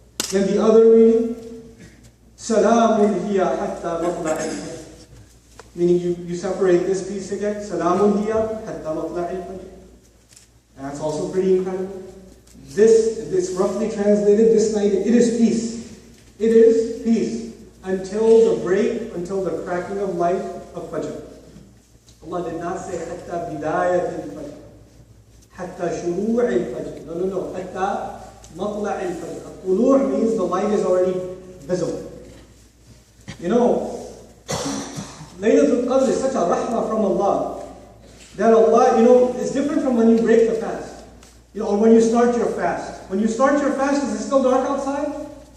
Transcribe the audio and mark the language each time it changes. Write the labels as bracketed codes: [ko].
[en] Then the other reading, [ar] سَلَامٌ هِيَ حَتَّى مَطْلَعِ الْفَجْرِ. [en] Meaning you separate this piece again, [ar] سَلَامٌ هِيَ حَتَّى مَطْلَعِ الْفَجْرِ. [en] And that's also pretty incredible. This roughly translated, this night, it is peace. It is peace until the cracking of light of Fajr. Allah did not say [ar] حتى بداية الفجر, حتى شروع الفجر. No. حتى مطلع الفجر. [en] الطلوع means the light is already visible. You know, Laylatul'Qader is such a rahmah from Allah that Allah, you know, it's different from when you break the fast. You know, or when you start your fast. When you start your fast, is it still dark outside?